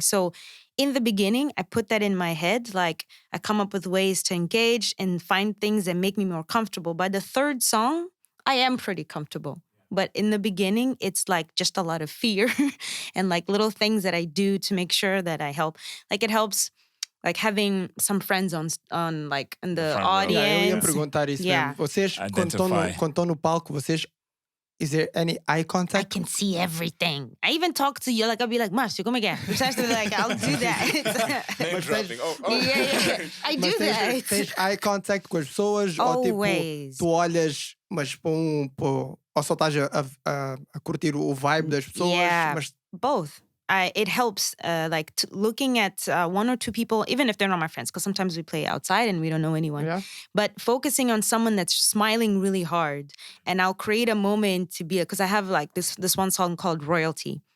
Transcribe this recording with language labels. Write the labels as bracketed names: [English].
[English] So in the beginning, I put that in my head. Like I come up with ways to engage and find things that make me more comfortable. By the third song, I am pretty comfortable. But in the beginning, it's like just a lot of fear and like little things that I do to make sure that I help. Like it helps like having some friends on like in the audience. [Portuguese] Eu ia perguntar isso mesmo. Vocês, quando estão no palco, vocês, is there any eye contact? [English] I can see everything. I even talk to you, like I'll be like, Márcio, como é que é? Like, I'll do that. Name dropping. Yeah. I do that. [Portuguese] Tens eye contact com as pessoas? [English] Always. [Portuguese] Ou tipo, tu olhas Mas ou só estás a curtir o vibe das pessoas, [English] Yeah, [Portuguese] mas [English] both. It helps, like looking at one or two people, even if they're not my friends, because sometimes we play outside and we don't know anyone. yeah. But focusing on someone that's smiling really hard, and I'll create a moment to be because I have like this one song called Royalty.